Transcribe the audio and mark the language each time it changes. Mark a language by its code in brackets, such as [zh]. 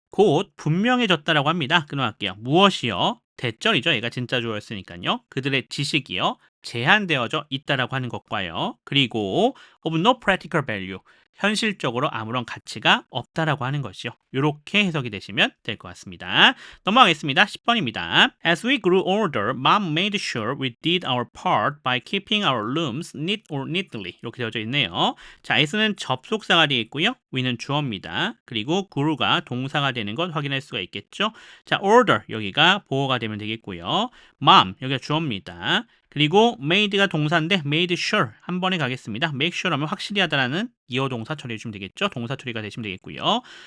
[ko] 곧 분명해졌다라고 합니다. 끊어갈게요. 무엇이요? 대절이죠. 얘가 진짜 주어였으니까요. 그들의 지식이요, 제한되어져 있다라고 하는 것과요. 그리고 [en] of no practical value, [ko] 현실적으로 아무런 가치가 없다라고 하는 것이요. 이렇게 해석이 되시면 될 것 같습니다. 넘어가겠습니다. 10번입니다. [en] As we grew older, Mom made sure we did our part by keeping our rooms neat or neatly. [ko] 이렇게 되어져 있네요. 자, as는 접속사가 되어 있고요. we는 주어입니다. 그리고 grew가 동사가 되는 것 확인할 수가 있겠죠. 자, order 여기가 보어가 되면 되겠고요. Mom 여기가 주어입니다. 그리고 made가 동사인데 made sure 한 번에 가겠습니다. make sure 하면 확실히 하다라는 이어 동사 처리해 주시면 되겠죠. 동사 처리가 되시면 되겠고요.